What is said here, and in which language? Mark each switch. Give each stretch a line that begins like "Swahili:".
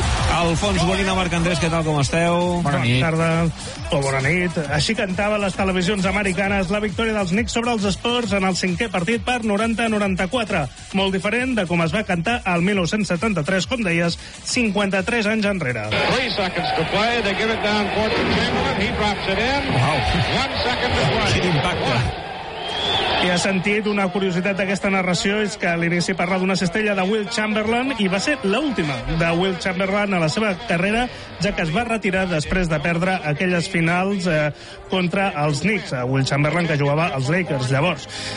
Catalan: Alfons Molina, Marc Andrés, què tal, com esteu? Bona nit. Així cantaven les televisions americanes la victòria dels Knicks sobre els Spurs en el cinquè partit per 90-94. Molt diferent de com es va cantar el 1973, com deies, 53 anys enrere.
English: 3 seconds to play, they give it down for Chamberlain, he drops it in. Wow. 1 second to play.
Catalan: Quin impacte. I ha sentit una curiositat d'aquesta narració, és que a l'inici parla d'una cistella de Will Chamberlain, i va ser l'última de Will Chamberlain a la seva carrera, ja que es va retirar després de perdre aquelles finals contra els Knicks, a Will Chamberlain, que jugava als Lakers llavors.